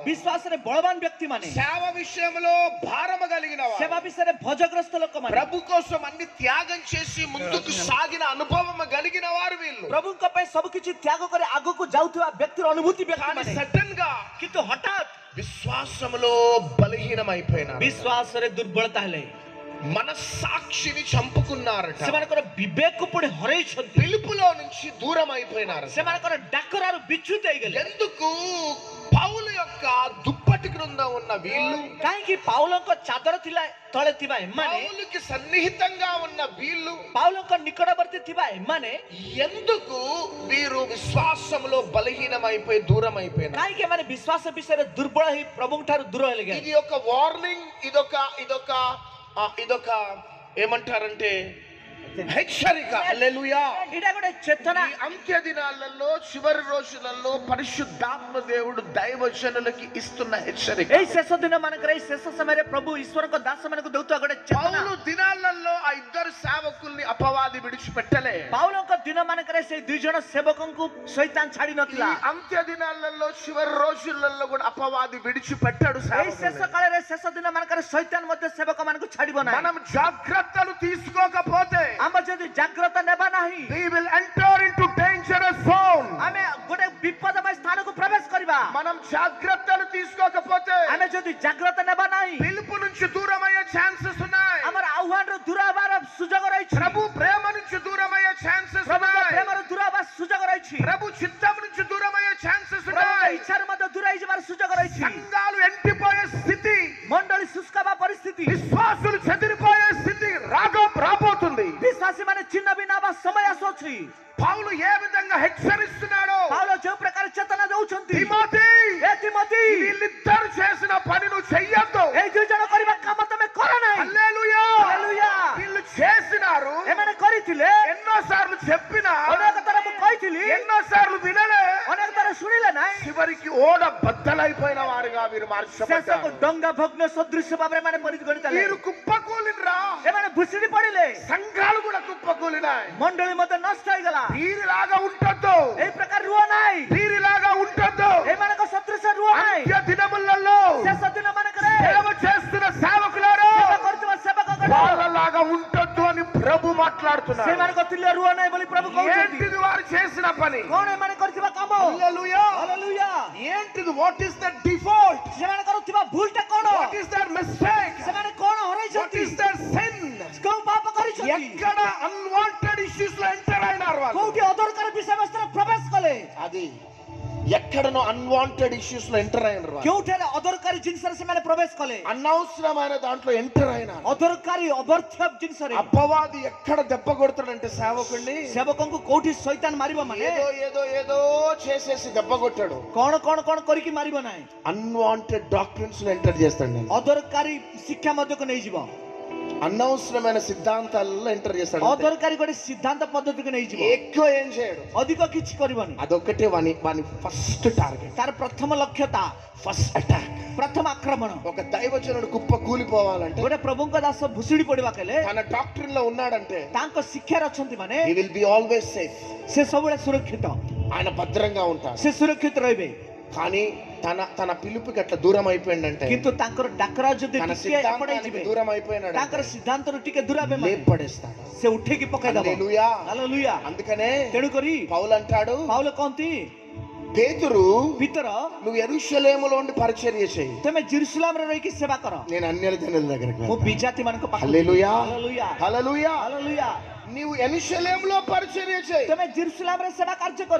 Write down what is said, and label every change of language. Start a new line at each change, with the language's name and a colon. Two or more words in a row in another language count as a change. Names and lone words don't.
Odia: ବିଶ୍ୱାସରେ ବଳବାନ ବ୍ୟକ୍ତିମାନେ,
Telugu: సేవ విషయంలో భారము కలిగిన వారు,
Odia: ସେବା ବିଷୟରେ ଭଜଗ୍ରସ୍ତ ଲୋକମାନେ,
Telugu: ప్రభు కోసం అన్ని త్యాగం చేసి ముందుకు సాగిన అనుభవం కలిగిన వారు వీళ్ళు.
Odia: ପ୍ରଭୁଙ୍କ ପାଇଁ ସବୁ କିଛି ତ୍ୟାଗ କରି ଆଗକୁ ଯାଉଥିବା ବ୍ୟକ୍ତିର ଅନୁଭୂତି
Telugu: కానీ
Odia: ବ୍ୟକ୍ତିମାନେ,
Telugu: సడన్ గా
Odia: କିନ୍ତୁ ହଠାତ୍
Telugu: విశ్వాసములో బలహీనమైపోయినారు,
Odia: ବିଶ୍ୱାସରେ ଦୁର୍ବଳତା ହେଲେ,
Telugu: మనస్సాక్షిని చంపుకున్నారట,
Odia: ସେମାନଙ୍କର ବିବେକକୁ ପୁଣି ହରେଇଛନ୍ତି,
Telugu: పిలుపులో నుంచి దూరం అయిపోయినారు.
Odia: ସେମାନଙ୍କର ଡାକରାରୁ ବିଚ୍ୟୁତ ହେଇଗଲେ।
Telugu: ఎందుకు? పౌలు యొక్క దుప్పటి క్రింద ఉన్న వీళ్ళు,
Odia: କାହିଁକି? ପାଉଲଙ୍କ ଚାଦର ଥିଲା ତଳେ ଥିବା ଏମାନେ,
Telugu: పౌలుకి సన్నిహితంగా ఉన్న వీళ్ళు,
Odia: ପାଉଲଙ୍କ నిକଟବର୍ତ୍ତୀ ଥିବା ଏମାନେ,
Telugu: ఎందుకు వీరు విశ్వాసంలో బలహీనమైపోయి దూరం అయిపోయినారు?
Odia: କାହିଁକି ଏମାନେ ବିଶ୍ୱାସ ବିଷୟରେ ଦୁର୍ବଳ ହେଇ ପ୍ରଭୁଙ୍କ ଠାରୁ ଦୂର ହେଲେ?
Telugu: ఇది ఒక వార్నింగ్, ఇదొక ఏమంటారంటే హెచ్చరిక. హల్లెలూయా.
Odia: ଏଇଟା ଗୋଟେ ଚେତନା।
Telugu: ఈ అంత్య దినాలలో, చివరి రోజులలో పరిశుద్ధాత్మ దేవుడు దైవజనులకి ఇస్తున్న హెచ్చరిక.
Odia: ଏଇ ଶେଷ ଦିନ ମାନଙ୍କରେ, ଏଇ ଶେଷ ସମୟରେ ପ୍ରଭୁ ଈଶ୍ୱରଙ୍କ ଦାସ ମାନଙ୍କୁ ଦଉଥିବା ଗୋଟେ ଚେତନା।
Telugu: పౌలు దినాలలో ఆ ఇద్దరు సేవకుల్ని అపవాది విడిచిపెట్టలే.
Odia: ପାଉଲଙ୍କ ଦିନ ମାନଙ୍କରେ ସେଇ ଦୁଇ ଜଣ ସେବକଙ୍କୁ ଶୈତାନ ଛାଡି
Telugu: ఈ
Odia: ନଥିଲା।
Telugu: అంత్య దినాలలో, చివరి రోజులలో కూడా అపవాది విడిచిపెట్టాడు
Odia: ଏଇ శେଷ
Telugu: సేవకుల్ని.
Odia: କାଳରେ, ଶେଷ ଦିନ ମାନଙ୍କରେ ଶୈତାନ ମଧ୍ୟ ସେବକ ମାନଙ୍କୁ ଛାଡିବ ନାହିଁ।
Telugu: మనం జాగ్రత్తలు తీసుకోకపోతే
Odia: ଆମେ ଯଦି ଜାଗ୍ରତ ନେବା ନାହିଁ,
English: we will enter into dangerous zone.
Odia: ଆମେ ଗୋଟେ ବିପଦମୟ ସ୍ଥାନକୁ ପ୍ରବେଶ କରିବା।
Telugu: మనం జాగ్రత్తలు తీసుకోకపోతే
Odia: ଆମେ ଯଦି ଜାଗ୍ରତ ନେବା ନାହିଁ,
Telugu: పిలుపు నుంచి దూరమయ్యే ఛాన్సెస్ ఉన్నాయి.
Odia: ଆମର ଆହ୍ୱାନରୁ ଦୂର ହେବାର ସୁଯୋଗ ରହିଛି।
Telugu: ప్రభు ప్రేమ నుంచి దూరమయ్యే ఛాన్సెస్
Odia: ପ୍ରଭୁଙ୍କ
Telugu: ఉన్నాయి.
Odia: ପ୍ରେମରୁ ଦୂର ହେବାର ସୁଯୋଗ ରହିଛି।
Telugu: ప్రభు చిత్తం నుంచి దూరమయ్యే ఛాన్సెస్
Odia: ପ୍ରଭୁଙ୍କ
Telugu: ఉన్నాయి.
Odia: ଇଚ୍ଛାରୁ ମଧ୍ୟ ଦୂର ହେଇଯିବାର ସୁଯୋଗ ରହିଛି।
Telugu: సంఘాలు ఎండిపోయే స్థితి,
Odia: ମଣ୍ଡଳୀ ଶୁଷ୍କ ହେବା ପରିସ୍ଥିତି,
Telugu: విశ్వాసులు చెదిరిపోయే స్థితి రాబోతుంది.
Odia: ବିଶ୍ୱାସୀ ମାନେ ଛିନ୍ନ ଭିନ୍ନ ହେବା ସମୟ ଆସୁଅଛି।
Telugu: పౌలు ఏ విధంగా హెచ్చరిస్తున్నాడో,
Odia: ପାଉଲ ଯେଉଁ ପ୍ରକାର ଚେତନା ଦଉଛନ୍ତି,
Telugu: తిమోతి,
Odia: ଏ తిమోతి,
Telugu: వీళ్ళిద్దరు చేసిన పని నువ్వు చెయ్యొద్దు.
Odia: ଏଇ ଦୁଇ ଜଣ କରିବା କାମ ତମେ କର ନାହିଁ।
Telugu: హల్లెలూయా.
Odia: ହାଲେଲୁୟା।
Telugu: వీళ్ళు చేసినారు,
Odia: ଏମାନେ କରିଥିଲେ,
Telugu: ఎన్నోసార్లు చెప్పినా,
Odia: ଅନେକ ଥର ମୁଁ କହିଥିଲି,
Telugu: ఎన్నోసార్లు వినలే.
Odia: ଅନେକ ଥର ଶୁଣିଲେ ନାହିଁ।
Telugu: చివరికి ఓడ బద్దలైపోయిన వారుగా వీరు
Odia: ଶେଷକୁ
Telugu: మార్చబడ్డారు.
Odia: ଡଙ୍ଗା ଭଗ୍ନ ସଦୃଶ ଭାବରେ ମାନେ ପରିଗଣିତ ହେଲେ।
Telugu: వీరు కుప్పకూలినరా,
Odia: ଏମାନେ ଭୁଷୁଡ଼ି ପଡ଼ିଲେ,
Telugu: సంఘాలు కూడా కుప్పకూలినాయి.
Odia: ମଣ୍ଡଳୀ ମଧ୍ୟ ନଷ୍ଟ ହେଇଗଲା।
Telugu: వీరిలాగా ఉంటద్దు,
Odia: ଏଇ ପ୍ରକାର ରୁହ ନାହିଁ,
Telugu: వీరిలాగా ఉంటద్దు.
Odia: ଏମାନଙ୍କ ସଦୃଶ ରୁହ ନାହିଁ।
Telugu: అంత్య దినములలో
Odia: ଶେଷ ଦିନ ମାନଙ୍କରେ
Telugu: సేవ చేస్తున్న సేవకులారా,
Odia: ସେବା କରୁଥିବା ସେବକଗଣ
Telugu: వాళ్ళలాగా ఉంటద్దు అని ప్రభు మాట్లాడుతున్నారు.
Odia: ସେମାନଙ୍କ ତୁଲ୍ୟ ରୁହ ନାହିଁ ବୋଲି ପ୍ରଭୁ କହୁଛନ୍ତି।
Telugu: ఏంటిది వారు చేసిన పని?
Odia: କଣ ଏମାନେ କରିଥିବା କାମ?
Telugu: హల్లెలూయా.
Odia: ହାଲେଲୁୟା।
Telugu: ఏంటిది?
English: What is the default?
Odia: ସେମାନେ କରୁଥିବା ଭୁଲଟା କଣ?
English: What is that mistake?
Odia: ସେମାନେ କଣ
English: వాట్
Odia: ହରେଇଛନ୍ତି?
English: is that sin?
Odia: କୋଉ ପାପ କରିଛନ୍ତି?
Telugu: ఎక్కడ
English: unwanted issues
Telugu: లో ఎంటర్ అయినారు వాళ్ళు.
Odia: କୋଉଠି ଅଦରକାର ବିଷୟବସ୍ତୁରେ ପ୍ରବେଶ କଲେ?
Telugu: అది ఎక్కడనో
English: unwanted issues
Telugu: లో ఎంటర్ అయినారు వాళ్ళు.
Odia: କେଉଁଠାରେ ଅଦରକାରୀ ଜିନିଷରେ ସେମାନେ ପ୍ରବେଶ କଲେ?
Telugu: అనవసరమైన దాంట్లో ఎంటర్ అయినారు.
Odia: ଅଦରକାରୀ ଅବର୍ଥ୍ୟ ଜିନିଷରେ।
Telugu: అపవాది ఎక్కడ దెబ్బ కొడతాడంటే సేవకుడిని
Odia: ସେବକଙ୍କୁ କୋଉଠି ଶୈତାନ ମାରିବ ମାନେ
Telugu: ఏదో ఏదో ఏదో చేసేసి దెబ్బ కొట్టాడు.
Odia: କଣ କଣ କଣ କରିକି ମାରିବ ନାହିଁ,
English: unwanted doctrines
Telugu: లో ఎంటర్ చేస్తాడు.
Odia: ଅଦରକାରୀ ଶିକ୍ଷା ମଧ୍ୟକୁ ନେଇଯିବ।
Telugu: అనవసరమైన సిద్ధాంతాలలో ఎంటర్ చేస్తాడు.
Odia: ଅଦରକାରୀ ଗୋଟେ ସିଦ୍ଧାନ୍ତ ପଦ୍ଧତିକୁ ନେଇଯିବ,
Telugu: ఎక్కువ ఏం చేయడు.
Odia: ଅଧିକ କିଛି କରିବନି.
Telugu: అదొక్కటే వాని
English: first target,
Odia: ତାର ପ୍ରଥମ ଲକ୍ଷ୍ୟତା,
English: first attack.
Odia: ପ୍ରଥମ ଆକ୍ରମଣ.
Telugu: ఒక దైవజనుడు కుప్ప కూలిపోవాలంటే,
Odia: ଗୋଟେ ପ୍ରଭୁଙ୍କ ଦାସ ଭୁଷୁଡି ପଡିବା କଲେ,
Telugu: తన డాక్టరీన్ లో ఉన్నాడంటే,
Odia: ତାଙ୍କ ଶିକ୍ଷାରେ ଅଛନ୍ତି ମାନେ
English: he will be always safe.
Odia: ସେ ସବୁବେଳେ ସୁରକ୍ଷିତ,
Telugu: ఆయన భద్రంగా ఉంటాడు.
Odia: ସେ ସୁରକ୍ଷିତ ରହିବେ.
Telugu: కానీ తన పిలుపుకి అట్లా దూరం అయిపోయిందంటే,
Odia: କିନ୍ତୁ ତାଙ୍କର ଡାକରା ଯଦି
Telugu: తన
Odia: ଟିକେ ଏପଟେ
Telugu: సిద్ధాంతానికి
Odia: ଯିବେ,
Telugu: దూరం అయిపోయినాడు,
Odia: ତାଙ୍କର ସିଦ୍ଧାନ୍ତରୁ ଟିକେ ଦୂର ହେବେ,
Telugu: లేపడేస్తాడు.
Odia: ସେ ଉଠେଇକି ପକେଇଦବ.
Telugu: హల్లెలూయా.
Odia: ହାଲେଲୁୟା.
Telugu: అందుకనే
Odia: ତେଣୁ କରି
Telugu: పౌలు అంటాడు,
Odia: ପାଉଲ କହନ୍ତି,
Telugu: పేతురు
Odia: ଭିତର
Telugu: నువ్వు యెరూషలేములో ఉండి పరిచర్య చేయి,
Odia: ତମେ ଜେରୁସଲେମରେ ରହିକି ସେବା କର,
Telugu: నేను అన్యుల జనుల దగ్గరికి
Odia: ମୁଁ
Telugu: వెళ్తాను.
Odia: ବିଜାତି ମାନଙ୍କ ପାଖକୁ.
Telugu: హల్లెలూయా.
Odia: ହାଲେଲୁୟା.
Telugu: హల్లెలూయా.
Odia: ହାଲେଲୁୟା.
Telugu: నీవు యెరూషలేములో పరిచర్య చేయి,
Odia: ତମେ ଜେରୁସଲେମରେ ସେବା କାର୍ଯ୍ୟ କର,